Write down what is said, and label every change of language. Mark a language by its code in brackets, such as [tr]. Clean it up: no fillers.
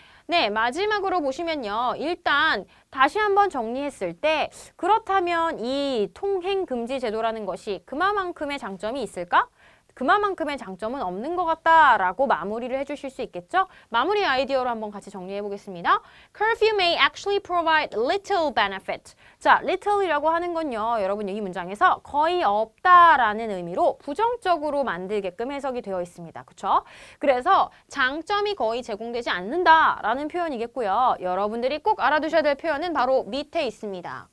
[ko] 네, 마지막으로 보시면요. 일단 다시 한번 정리했을 때 그렇다면 이 통행금지 제도라는 것이 그만큼의 장점이 있을까? 그만큼의 장점은 없는 것 같다라고 마무리를 해주실 수 있겠죠? 마무리 아이디어로 한번 같이 정리해 보겠습니다. [en] Curfew may actually provide little benefit. [ko] 자, little이라고 하는 건요. 여러분 이 문장에서 거의 없다라는 의미로 부정적으로 만들게끔 해석이 되어 있습니다. 그쵸? 그래서 장점이 거의 제공되지 않는다라는 표현이겠고요. 여러분들이 꼭 알아두셔야 될 표현은 바로 밑에 있습니다.